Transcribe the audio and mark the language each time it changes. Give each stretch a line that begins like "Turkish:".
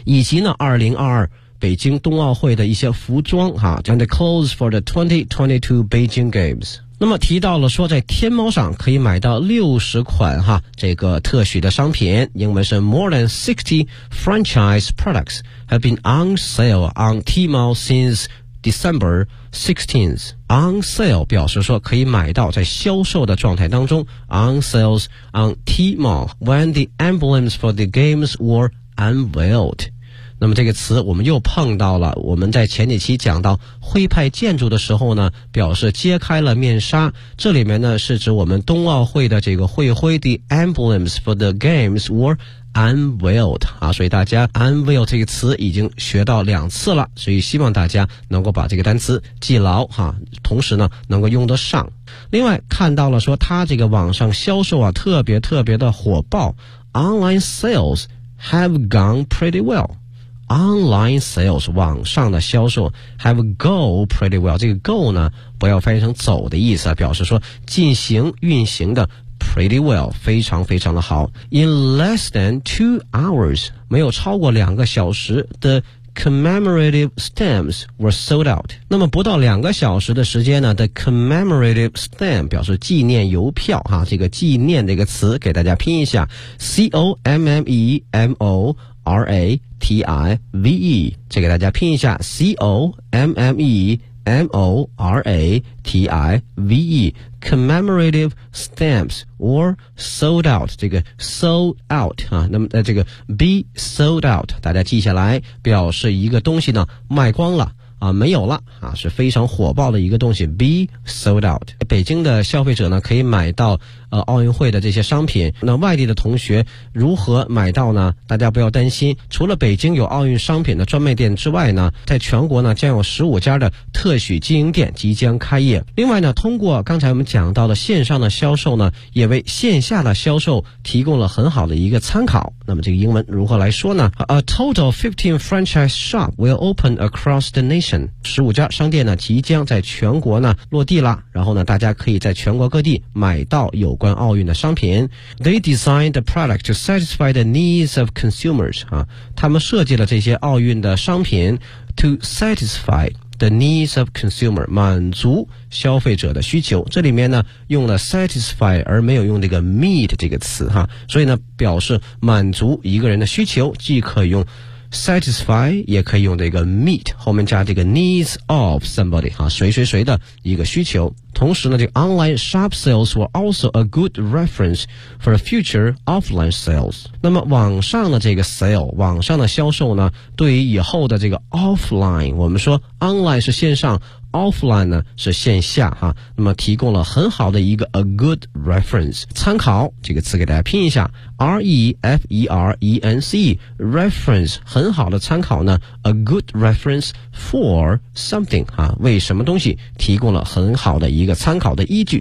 Chinese: 以及呢2022北京冬奥会的一些服装哈
English: and the clothes for the 2022 Beijing Games。
Chinese: 那么提到了说在天猫上可以买到60款哈这个特许的商品，英文是
English: more than 60 franchise products have been on sale on Tmall since December 16th。 On sale
Chinese: 表示说可以买到，在销售的状态当中，
English: on sales on Tmall when the emblems for the games were unveiled。
Chinese: 那么这个词我们又碰到了，我们在前几期讲到徽派建筑的时候呢，表示揭开了面纱，这里面呢是指我们冬奥会的这个会徽
English: The emblems for the games were unveiled
Chinese: 啊，所以大家 unveil 这个词已经学到2次了，所以希望大家能够把这个单词记牢哈，同时呢能够用得上。另外看到了说它这个网上销售啊特别特别的火爆，
English: Online sales have gone pretty wellOnline sales
Chinese: 网上的销售
English: have go pretty well，
Chinese: 这个 go 呢不要翻译成走的意思，表示说进行运行的 pretty well， 非常非常的好。
English: In less than 2 hours
Chinese: 没有超过2小时
English: the commemorative stamps were sold out。
Chinese: 那么不到2小时的时间呢，
English: the commemorative stamp
Chinese: 表示纪念邮票哈，这个纪念这个词给大家拼一下 commemorative 这给大家拼一下 commemorative
English: commemorative stamps were sold out，
Chinese: 这个 sold out 啊，那么这个 be sold out 大家记下来，表示一个东西呢卖光了啊，没有了啊，是非常火爆的一个东西 ，be sold out。北京的消费者呢，可以买到奥运会的这些商品。那外地的同学如何买到呢？大家不要担心，除了北京有奥运商品的专卖店之外呢，在全国呢将有15家的特许经营店即将开业。另外呢，通过刚才我们讲到的线上的销售呢，也为线下的销售提供了很好的一个参考。那么这个英文如何来说呢 ？
English: A total 15 franchise shop will open across the nation。
Chinese: 15家商店呢即将在全国呢落地了，然后呢大家可以在全国各地买到有关奥运的商品。
English: They designed the product to satisfy the needs of consumers
Chinese: 啊，他们设计了这些奥运的商品
English: to satisfy the needs of consumer
Chinese: 满足消费者的需求，这里面呢用了 satisfy 而没有用这个 meet 这个词哈，所以呢表示满足一个人的需求，既可以用satisfy 也可以用这个 meet 后面加这个
English: needs of somebody
Chinese: 啊，谁谁谁的一个需求。同时呢这个
English: online shop sales were also a good reference for future offline sales。
Chinese: 那么网上的这个 sale 网上的销售呢，对于以后的这个 offline， 我们说 online 是线上， offline 呢是线下哈，那么提供了很好的一个
English: a good reference
Chinese: 参考，这个词给大家拼一下 reference reference 很好的参考呢，
English: a good reference for something
Chinese: 哈，为什么东西提供了很好的一个参考的依据。